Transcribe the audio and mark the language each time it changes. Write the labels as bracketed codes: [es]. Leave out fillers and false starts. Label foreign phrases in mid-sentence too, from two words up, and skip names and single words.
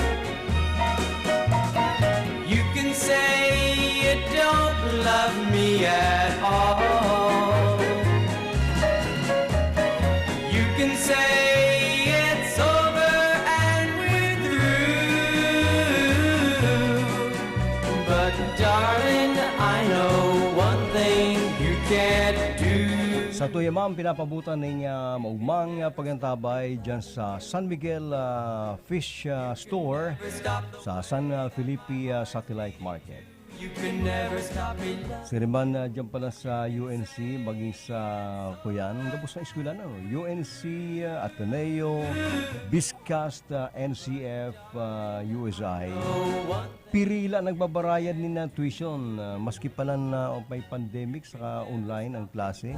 [en] You can say you don't love me at all. You can say it's over and we're through. But darling, I know one thing you can't do. [bik] Sa tuyamang pinapabutan ng maugmang pagantabay dyan sa San Miguel Fish Store sa San Felipe Satellite Market. [en] You can never stop me loving. [bik] Siriman dyan pala sa UNC, maging sa Kuyan, gabos na eskwela na, no? UNC, Ateneo, Biscast, NCF, USI. Pirila nagbabarayad ni na tuition, maski pala na may pandemic saka online ang klase.